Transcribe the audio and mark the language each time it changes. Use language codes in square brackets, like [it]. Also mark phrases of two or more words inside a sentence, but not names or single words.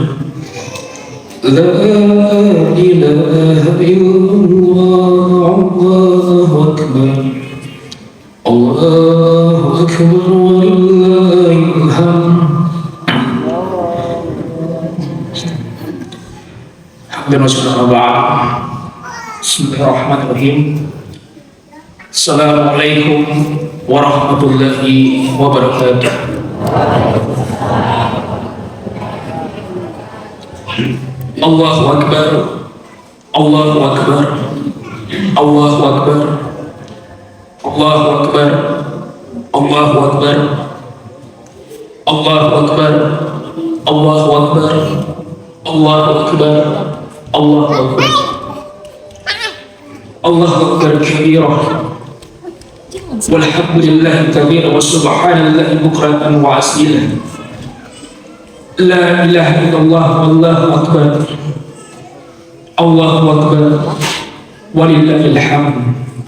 [ar] لا إله إلا الله، الله أكبر. الله أكبر, ولله الحمد. بسم الله الرحمن الرحيم. السلام عليكم ورحمة الله وبركاته. الله أكبر، الله أكبر، الله أكبر، الله أكبر، الله أكبر، الله أكبر، الله أكبر، الله أكبر، الله أكبر، الله أكبر كبيرا. والحمد لله كثيرا وسبحان الله بكرة وأصيلا. لا إله إلا الله والله أكبر. الله أكبر ولله الحمد.